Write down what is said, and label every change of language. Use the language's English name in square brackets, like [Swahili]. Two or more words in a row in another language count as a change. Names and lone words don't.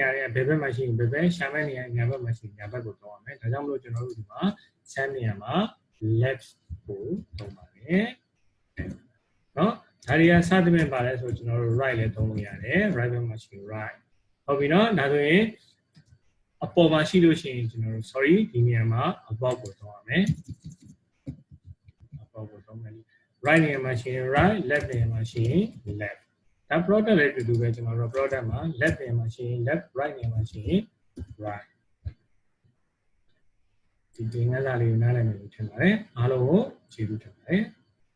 [Burmese] ရာရဲ့ဘယ်ဘက်မှာရှိရင်ဘယ်ဘက်ရှာမဲ့နေရာညာဘက်မှာရှိရင်ညာဘက်ကိုသုံးရမယ်ဒါကြောင့်မလို့ကျွန်တော်တို့ဒီမှာ sum နေရာမှာ left ကိုသုံးပါမယ်เนาะဒါတွေကစသဖြင့်ပါလဲဆိုကျွန်တော်တို့ right လည်းသုံးလို့ရတယ် right ဘက်မှာရှိရင် right ဟုတ်ပြီနော်ဒါဆိုရင်အပေါ်မှာရှိလို့ရှိရင်ကျွန်တော်တို့ sorry ဒီနေရာမှာ above ကိုသုံးရမယ် above ကိုသုံးမယ် right နေရာမှာရှိရင် [English] right left [Burmese] နေရာမှာရှိရင် left ဒါ product လည်းတူတူပဲကျွန်တော်တို့ product မှာ left နေရာမှာရှိရင် [English] left right [Burmese] နေရာမှာရှိရင် right ဒီသင်ခန်းစာလေးကိုနားလည်မယ်လို့ထင်ပါတယ်အားလုံးကိုကျေးဇူးတင်ပါတယ်